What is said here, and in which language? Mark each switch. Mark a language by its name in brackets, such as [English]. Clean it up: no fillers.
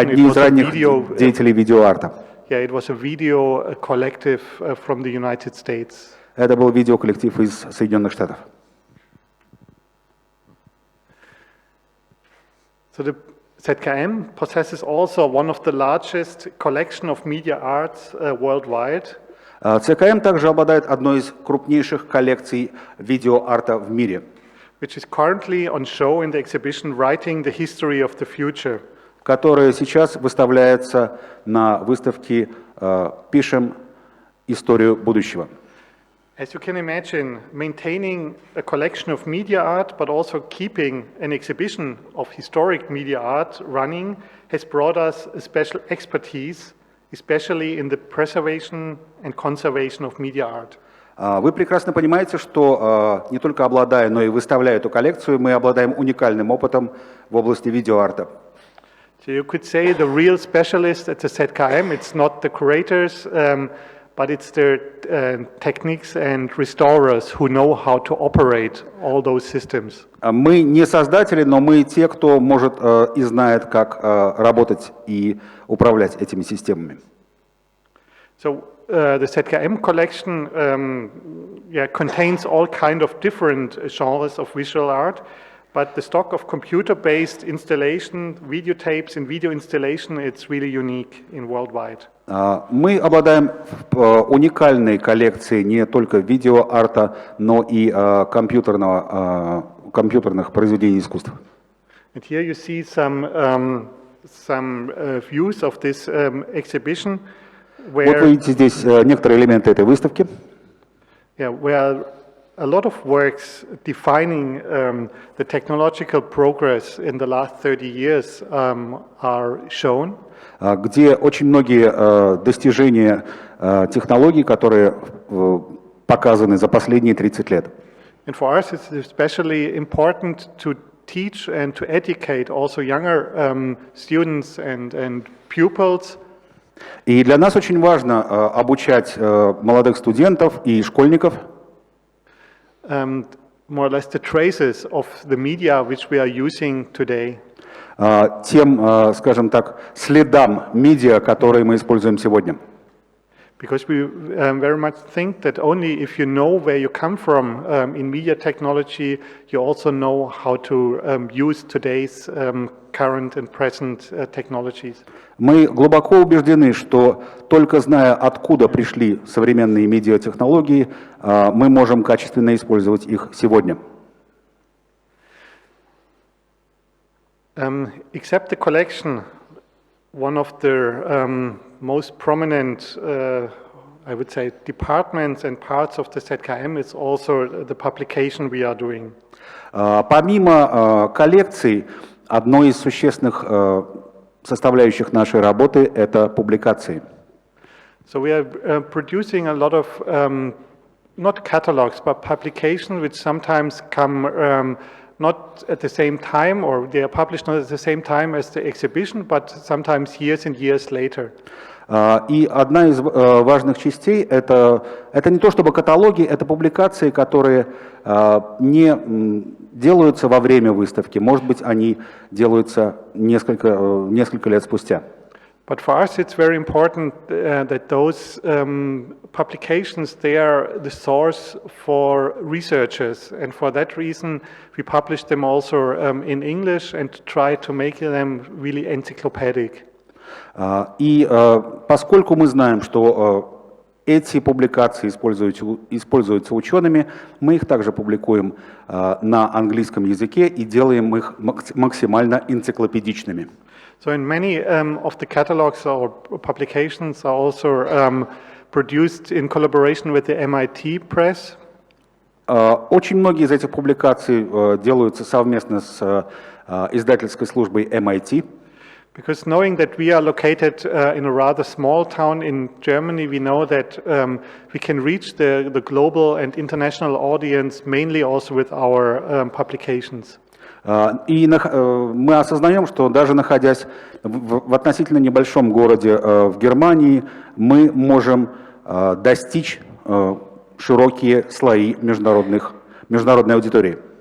[Russian] Одни из ранних деятелей видеоарта. [English] Yeah, it was a video collective from the United States. [Russian] Это был видеоколлектив из Соединенных Штатов. [English] So the ZKM possesses also one of the largest collection of media arts worldwide. [Russian] ЦКМ также обладает одной из крупнейших коллекций видеоарта в мире, [English] which is currently on show in the exhibition Writing the History of the Future. [Russian] которая сейчас выставляется на выставке «Пишем историю будущего». [English] As you can imagine, maintaining a collection of media art, but also keeping an exhibition of historic media art running, has brought us a special expertise, especially in the preservation and conservation of media art. [Russian] Вы прекрасно понимаете, что не только обладая, но и выставляя эту коллекцию, мы обладаем уникальным опытом в области видеоарта. [English] So you could say the real specialist at the ZKM, it's not the curators, but it's the techniques and restorers who know how to operate all those systems. [Russian] Мы не создатели, но мы те, кто может и знает, как работать и управлять этими системами. [English] So the ZKM collection contains all kind of different genres of visual art, but the stock of computer-based installation, videotapes and video installation, it's really unique in worldwide. [Russian] Мы обладаем уникальной коллекцией не только видеоарта, но и компьютерных произведений искусства. [English] And here you see some views of this exhibition. [Russian] Вот видите здесь некоторые элементы этой выставки. [English] Where a lot of works defining the technological progress in the last 30 years are shown. [Russian] Где очень многие достижения технологий, которые показаны за последние 30 лет. [English] And for us it's especially important to teach and to educate also younger students and pupils. [Russian] И для нас очень важно обучать молодых студентов и школьников. [English] More or less the traces of the media which we are using today. [Russian] Тем, скажем так, следам медиа, которые мы используем сегодня. [English] Because we very much think that only if you know where you come from in media technology, you also know how to use today's current and present technologies. [Russian] Мы глубоко убеждены, что только зная, откуда пришли современные медиатехнологии, мы можем качественно использовать их сегодня. [English] Except the collection, one of the most prominent, I would say, departments and parts of the ZKM is also the publication we are doing. [Russian] Помимо коллекций, одной из существенных составляющих нашей работы – это публикации. [English] So we are producing a lot of, not catalogs, but publications which sometimes come not at the same time, or they are published not at the same time as the exhibition, but sometimes years and years later. [Russian] И одна из важных частей – это не то чтобы каталоги, это публикации, которые не делаются во время выставки, может быть, они делаются несколько лет спустя. [English] But for us, it's very important that those publications, they are the source for researchers, and for that reason, we publish them also in English and try to make them really encyclopedic. [Russian] И поскольку мы знаем, что эти публикации используются учеными, мы их также публикуем на английском языке и делаем их максимально энциклопедичными. [English] So in many of the catalogs or publications are also produced in collaboration with the MIT Press. [Russian] Очень многие из этих публикаций делаются совместно с издательской службой MIT. [English] Because knowing that we are located in a rather small town in Germany, we know that we can reach the global and international audience mainly also with our publications. [Russian] И мы осознаем, что даже находясь в относительно небольшом городе в Германии, мы можем достичь широкие слои международной аудитории.